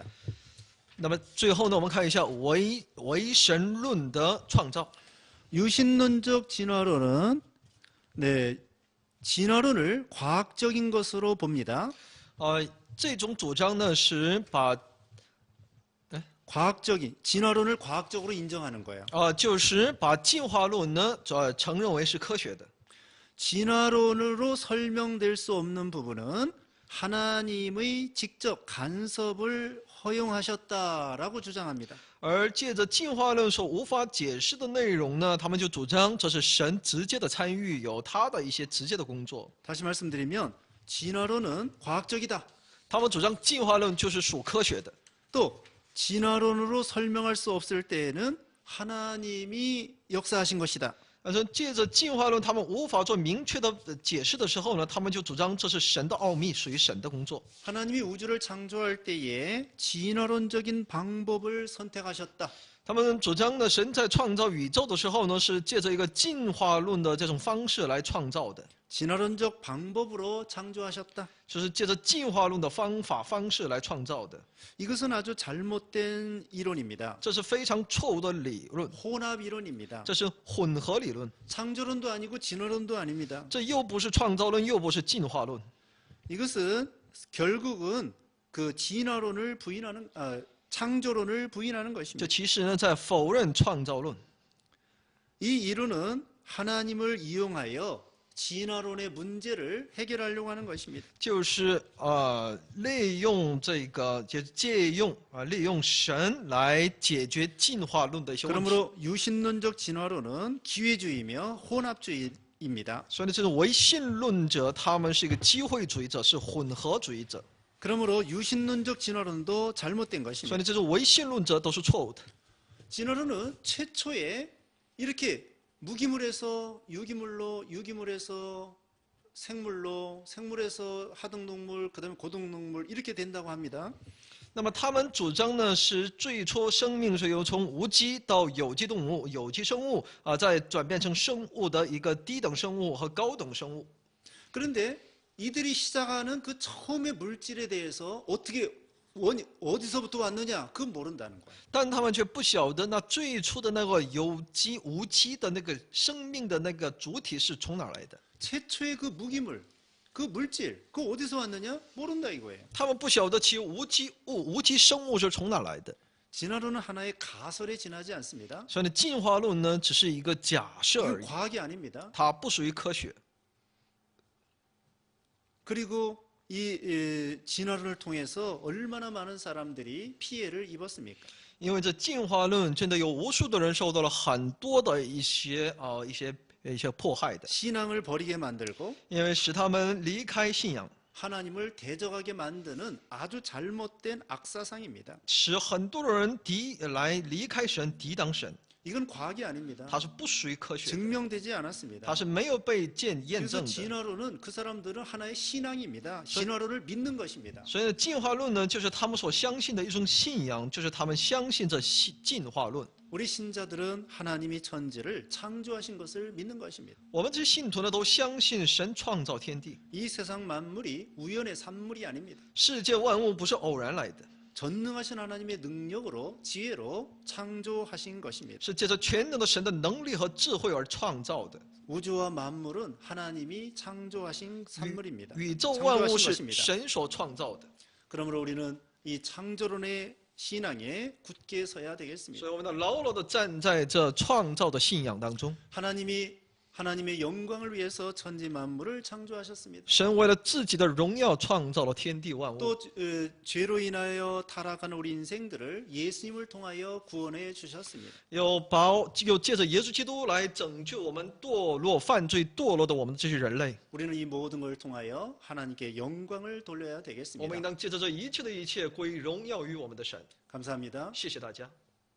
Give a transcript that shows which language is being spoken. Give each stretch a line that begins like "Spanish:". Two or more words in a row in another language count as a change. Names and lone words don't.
Chinese: 那么最后呢，我们看一下唯神论的创造。
Korean: 유신론적 진화론은 진화론을 과학적인 것으로 봅니다.
Chinese: 这种主张呢是把
Korean: 과학적인 진화론을 과학적으로 인정하는 거예요.
Chinese: 就是把进化论呢承认为是科学的。
Korean: 진화론으로 설명될 수 없는 부분은 하나님의 직접 간섭을 허용하셨다라고 주장합니다.
Chinese: 而借着进化论所无法解释的内容呢，他们就主张这是神直接的参与，有他的一些直接的工作。
Korean: 다시 말씀드리면 진화론은 과학적이다.
Chinese: 他们主张进化论就是属科学的。
Korean: 또 진화론으로 설명할 수 없을 때에는 하나님이 역사하신 것이다.
Chinese: 但是借着进化论，他们无法做明确的解释的时候呢，他们就主张这是神的奥秘，属于神的工作。
Korean: 하나님이 우주를 창조할 때에 진화론적인 방법을 선택하셨다.
Chinese: 他们主张呢，神在创造宇宙的时候呢，是借着一个进化论的这种方式来创造的，
Korean: 진화론적 방법으로 창조하셨다.
Chinese: 就是借着进化论的方式来创造的。
Korean: 이것은 아주 잘못된 이론입니다.
Chinese: 这是非常错误的理论，
Korean: 혼합 이론입니다.
Chinese: 这是混合理论，
Korean: 창조론도 아니고 진화론도 아닙니다.
Chinese: 这又不是创造论，又不是进化论。
Korean: 이것은 결국은 그 진화론을 부인하는 창조론을 부인하는
Chinese: 这
Korean: 것입니다.
Chinese: 其实呢，在否认创造论。
Korean: 이 이론은 하나님을 이용하여 진화론의 문제를 해결하려고 하는 것입니다.
Chinese: 就是利用这个，就借用利用神来解决进化论的一些问题。
Korean: 그러므로 유신론적 진화론은 기회주의며 혼합주의입니다.
Chinese: 所以呢，这种唯信论者，他们是一个机会主义者，是混合主义者。
Korean: 그러므로 유신론적 진화론도 잘못된
Chinese: 所以
Korean: 것입니다.
Chinese: 呢，这种唯信论者都是错误的。
Korean: 진화론은 최초에 이렇게 무기물에서 유기물로, 유기물에서 생물로, 생물에서 하등동물, 그다음에 고등동물 이렇게 된다고 합니다.
Chinese: 那么他们主张呢，是最初生命是由从无机到有机动物、有机生物再转变成生物的一个低等生物和高等生物。
Korean: 그런데 이들이 시작하는 그 처음의 물질에 대해서 어디서부터 왔느냐 그건 모른다는 거예요.
Chinese: 但他们却不晓得那最初的那个有机无机的那个生命的那个主体是从哪儿来的。
Korean: 최초의 그 무기물, 그 물질, 그 어디서 왔느냐 모른다 이거예요.
Chinese: 他们不晓得其无机物、无机生物是从哪儿来的。
Korean: 진화론은 하나의 가설에 지나지 않습니다.
Chinese: 所以呢，进化论呢只是一个假设
Korean: 이건
Chinese: 而已，
Korean: 과학이 아닙니다.
Chinese: 它不属于科学。
Korean: 그리고 이 진화론을 통해서 얼마나 많은 사람들이 피해를 입었습니까?
Chinese: 因为这进化论真的有无数的人受到了很多的一些迫害的，
Korean: 신앙을 버리게 만들고
Chinese: 因为使他们离开信仰，
Korean: 하나님을 대적하게 만드는 아주 잘못된 악사상입니다.
Chinese: 使很多的人离开神，抵挡神。
Korean: 이건 과학이 아닙니다.
Chinese: 它是不属于科学的，
Korean: 증명되지 않았습니다.
Chinese: 它是没有被验
Korean: 그래서
Chinese: 证的。
Korean: 진화론은 그 사람들은 하나의 신앙입니다. 진화론을 믿는 것입니다.
Chinese: 所以呢，进化论呢，就是他们所相信的一种信仰，就是他们相信这进化论。
Korean: 우리 신자들은 하나님이 천지를 창조하신 것을 믿는 것입니다.
Chinese: 我们这些信徒呢，都相信神创造天地，
Korean: 이 세상 만물이 우연의 산물이 아닙니다.
Chinese: 世界万物不是偶然来的，
Korean: 전능하신 하나님의 능력으로 지혜로 창조하신 것입니다.
Chinese: 是借着全能的神的能力和智慧而创造的。
Korean: 우주와 만물은 하나님이 창조하신 산물입니다.
Chinese: 宇宙万物
Korean: 창조하신
Chinese: 是
Korean: 것입니다.
Chinese: 神所创造的，
Korean: 그러므로 우리는 이 창조론의 신앙에 굳게 서야 되겠습니다.
Chinese: 所以我们要牢牢的站在这创造的信仰当中。
Korean: 하나님의 영광을 위해서 천지 만물을 창조하셨습니다.
Chinese: 神为了自己的荣耀创造了天地万物，
Korean: 또 죄로 인하여 타락한 우리 인생들을 예수님을 통하여 구원해 주셨습니다.
Chinese: 又借着耶稣基督来拯救我们堕落、犯罪、堕落的我们这些人类。
Korean: 우리는 이 모든 걸 통하여 하나님께 영광을 돌려야
Chinese: 我们应
Korean: 되겠습니다.
Chinese: 当借着这一切的一切归荣耀于我们的神。
Korean: 감사합니다.
Chinese: 谢谢大家。